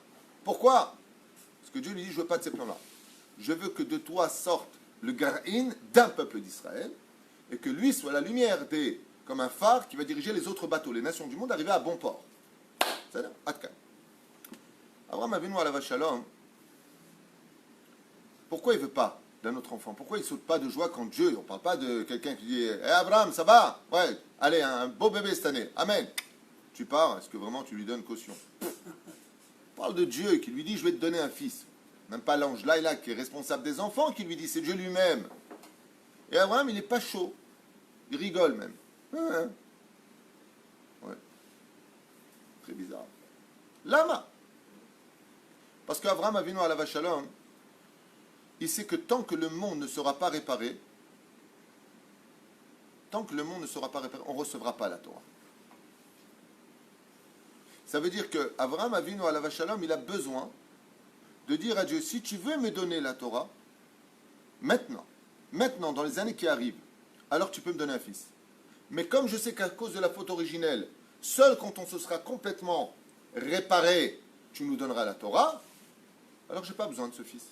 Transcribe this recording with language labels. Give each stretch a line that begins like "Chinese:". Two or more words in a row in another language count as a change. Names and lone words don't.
French: Parce que Dieu lui dit, je ne veux pas de ces plans-là. Je veux que de toi sorte le Gar'in d'un peuple d'Israël et que lui soit la lumière comme un phare qui va diriger les autres bateaux, les nations du monde, arriver à bon port. C'est-à-dire, Atkan. Abraham
Hebrew: אבינו עליו שלום.
French: Pourquoi il ne veut pas d'un autre enfant? Pourquoi il ne saute pas de joie quand Dieu, on ne parle pas de quelqu'un qui dit hey Abraham, ça va? Ouais, allez, un beau bébé cette année. Amen. Tu pars, est-ce que vraiment tu lui donnes caution? On parle de Dieu qui lui dit je vais te donner un fils. Même pas l'ange Laïla qui est responsable des enfants qui lui dit c'est Dieu lui-même. Et Abraham, il n'est pas chaud. Il rigole même. Ouais. Ouais. Très bizarre. Lama. Parce qu'Abraham
Hebrew: אבינו עליו שלום,
French: il sait que tant que le monde ne sera pas réparé, on ne recevra pas la Torah. Ça veut dire que Abraham
Hebrew: אבינו עליו שלום,
French: il a besoin de dire à Dieu, si tu veux me donner la Torah, maintenant, dans les années qui arrivent, alors tu peux me donner un fils. Mais comme je sais qu'à cause de la faute originelle, seul quand on se sera complètement réparé, tu nous donneras la Torah, alors je n'ai pas besoin de ce fils.